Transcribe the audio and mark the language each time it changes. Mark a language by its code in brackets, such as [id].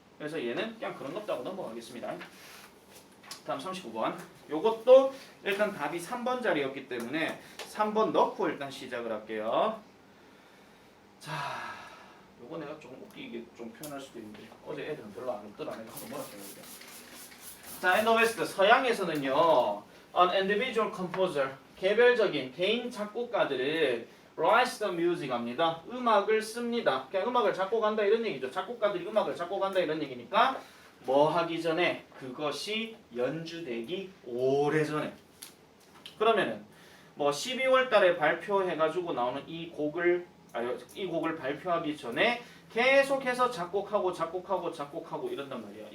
[ko] 그래서 얘는 그냥 그런 것 없다고 넘어가겠습니다. 다음 39번. 요것도 일단 답이 3번 자리였기 때문에 3번 넣고 일단 시작을 할게요. 자, 요거 내가 조금 웃기게 좀 표현할 수도 있는데 어제 애들은 별로 안 웃더라. 내가 한번 몰았어요. [en] 자, in the West [ko] 서양에서는요. [en] An individual composer [ko] 개별적인 개인 작곡가들을 [en] writes the music [ko] 합니다. 음악을 씁니다. 그냥 음악을 작곡한다 이런 얘기죠. 작곡가들이 음악을 작곡한다 이런 얘기니까 뭐 하기 전에 그것이 연주되기 오래전에 그러면은 뭐 12월 달에 발표해가지고 나오는 이 곡을 발표하기 전에 계속해서 작곡하고 이런단 말이야.